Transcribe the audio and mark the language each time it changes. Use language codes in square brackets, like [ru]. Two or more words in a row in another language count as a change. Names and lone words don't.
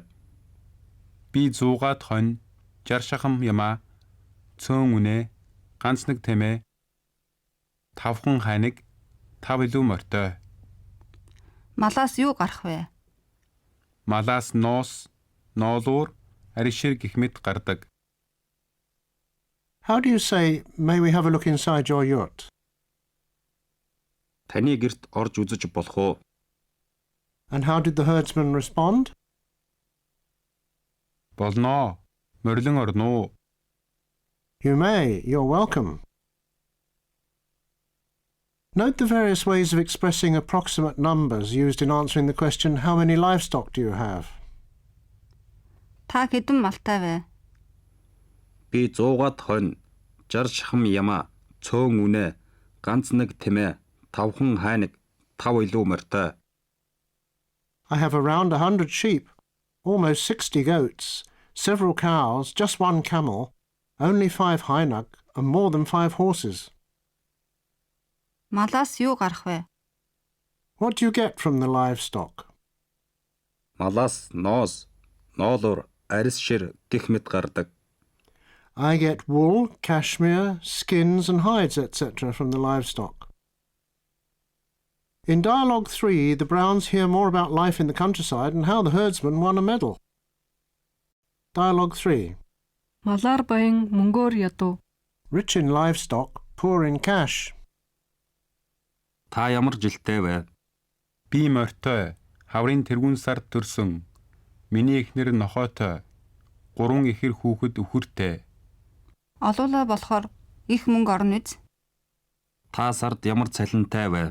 [mn] Би 100-аад хонь, 60 шахам ямаа, цөөн үнэ, ганц нэг тэмээ, 5 хон ханиг, 5 илүү мортой. Малаас юу гарах вэ? Малаас ноос, ноолуур, аришир гэх мэт гардаг. [en] How do you say, may we have a look inside your yurt? [mn] Таны гэрт орж үзэж болох уу? [en] And how did the herdsman respond? [mn] Болноо. Морилон орно. [en] You may, you're welcome. Note the various ways of expressing approximate numbers used in answering the question, how many livestock do you have? [mn] Та хэдэн малтай вэ? Би 100-аад хонь, 60 шахам ямаа, цөөн үнэ, ганц нэг тэмээ, 5хан хайнаг, 5 илүү морьтой. [en] I have around 100 sheep, almost 60 goats, several cows, just one camel, only 5 hainag, and more than 5 horses. [mn] Малаас юу гарах вэ? [en] What do you get from the livestock? [mn] Малаас ноос, ноолуур, арис шир гэх мэт гардаг. [en] I get wool, cashmere, skins and hides, etc. from the livestock. In Dialogue 3, the Browns hear more about life in the countryside and how the herdsman won a medal. Dialogue 3. [mn] Малаар баян мөнгөөр ядуу. [en] Rich in livestock, poor in cash. [mn] Та ямар жилтэй вэ? Би морьтой, хаврын тэргүүн сард төрсөн. Миний эхнэр нохойтой. 3 ихэр хүүхэд үхэртэй. Олуулаа болохоор их мөнгө орно үз. Та сард ямар цалинтай вэ?